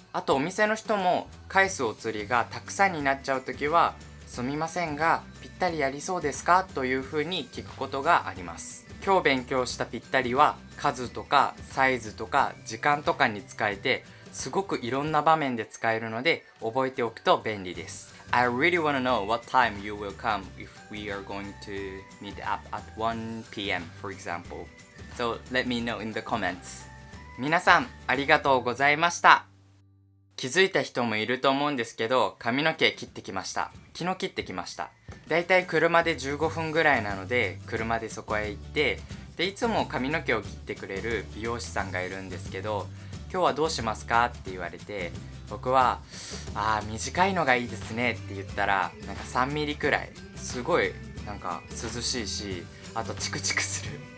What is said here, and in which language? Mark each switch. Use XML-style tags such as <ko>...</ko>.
<ja>あとお店の人も返すお釣りがたくさんになっちゃう時は、すみませんがぴったりありそうですかという風に聞くことがあります。今日勉強したぴったりは数とかサイズとか時間とかに使えて、すごくいろんな場面で使えるので覚えておくと便利です。</ja> <en>I really wanna know what time you will come if we are going to meet up at 1 p.m. for example. So let me know in the comments.</en> <ja>皆さんありがとうございました。気づいた人もいると思うんですけど、髪の毛切ってきました。昨日切ってきました。だいたい車で15分ぐらいなので、車でそこへ行って、でいつも髪の毛を切ってくれる美容師さんがいるんですけど、今日はどうしますかって言われて、僕は短いのがいいですねって言ったら、なんか3ミリくらい、すごいなんか涼しいし、あとチクチクする。</ja>